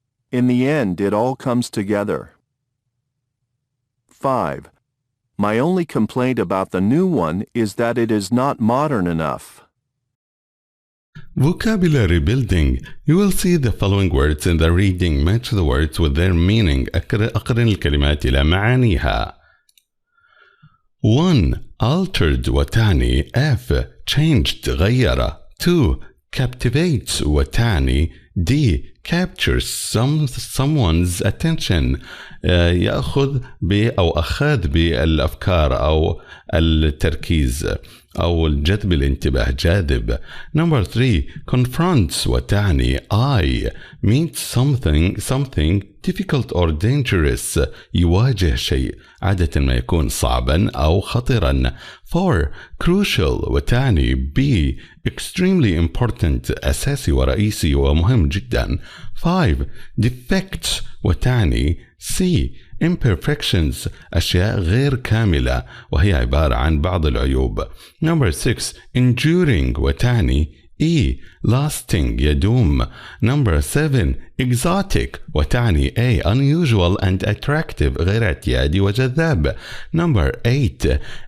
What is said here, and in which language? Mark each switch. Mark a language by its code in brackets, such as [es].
[en] In the end, it all comes together. 5. My only complaint about the new one is that it is not modern enough. Vocabulary building. You will see the following words in the reading. Match the words with their meaning. [ar] أقرن الكلمات إلى معانيها. [en] 1. Altered [ar] وتعني [en] F. Changed [ar] غير. [en] 2. Captivates [ar] وتعني [en] D. Captures someone's attention [ar] يأخذ أو أخذ بالأفكار أو التركيز أو الجذب الانتباه جاذب. [en] Number 3. Confronts [ar] وتعني [en] I. Means something difficult or dangerous [ar] يواجه شيء عادة ما يكون صعبا أو خطرا. [en] 4. Crucial [ar] وتعني [en] B. Extremely important [ar] أساسي ورئيسي ومهم جدا. [en] 5. Defects [ar] وتعني [en] C. [ar] Imperfections أشياء غير كاملة وهي عبارة عن بعض العيوب. [en] Number 6. Enduring [ar] وتعني [en] E. Lasting [ar] يدوم. [en] Number 7. Exotic [ar] وتعني [en] A. Unusual and attractive [ar] غير اعتيادي وجذاب. [en] Number 8.